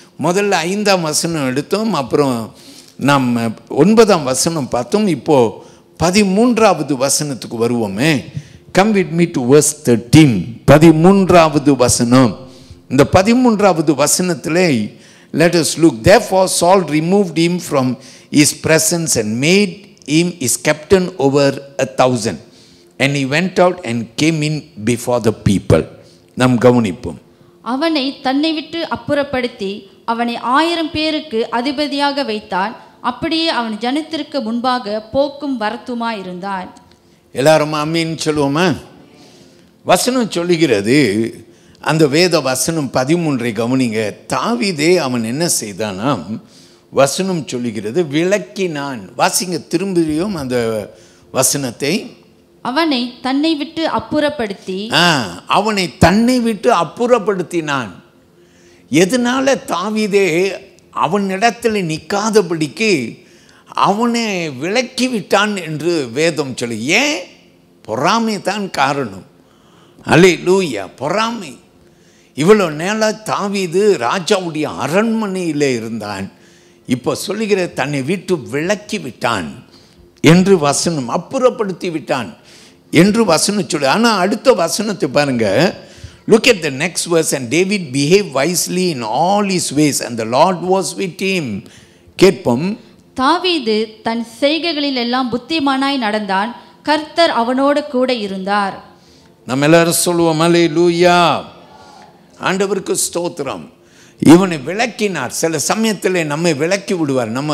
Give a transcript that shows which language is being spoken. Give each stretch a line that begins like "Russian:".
Tamil: முதல்ல 5ஆம் வசனம் எடுத்தோம், அப்புறம் நாம் 9ஆம் வசனம் பார்த்தோம். இப்போது 13வது வசனத்துக்கு வருவோமே.
English: Come with me to verse 13.
Tamil: 13வது வசனம். இந்த 13வது வசனத்தில்
English: let us look. Therefore Saul removed him from his presence and made him his captain over 1,000, and he went out and came in before the people.
Tamil: நாம் கவனிப்போம். அவனை தன்னை விட்டு அப்புறப்படுத்தி அவனை 1000 பேருக்கு அதிபதியாக வைத்தான். அப்படியே அவன் ஜனத்திற்கு முன்பாக போக்கும் வரத்துமாயிருந்தான். எல்லாரும் ஆமீன் சொல்லுவோமா? வசனம் சொல்லுகிறது, அந்த வேத வசனம் 13 கவனிங்க. தாவீதே அவன் என்ன செய்தானாம்? வசனம் சொல்லுகிறது, விளக்கினான். வாசிங்க திரும்பியும் அந்த வசனத்தை. அவனை தன்னை விட்டு அப்புறப்படுத்தி, அவனை தன்னை விட்டு அப்புறப்படுத்தினான். எதனால தாவீதே அவனிடத்தில் நிற்காதபடிக்கு அவனை விலக்கி விட்டான் என்று வேதம் சொல்லு. ஏன்? பொறாமை தான் காரணம். அல்லேலூயா. பொறாமை. இவ்வளோ நேரம் தாவீது ராஜாவுடைய அரண்மனையில் இருந்தான். இப்போ சொல்லுகிற தன்னை விட்டு விலக்கி விட்டான் என்று வசனம், அப்புறப்படுத்தி விட்டான் என்று வசனம் சொல்லு. ஆனால் அடுத்த வசனத்தை பாருங்க.
English: Look at the next verse. And David behaved wisely in all his ways, and the Lord was with him.
Tamil: கேட்போம். தாவீது தன் செய்கைகளில் எல்லாம் புத்திமானாய் நடந்தான், கர்த்தர் அவனோடு கூட இருந்தார். நம்ம எல்லாரும் சொல்லுவோம் அல்லேலூயா. ஆண்டவருக்கு ஸ்தோத்திரம். இவனை விளக்கினார். சில சமயத்தில் நம்மை விளக்கி விடுவார்.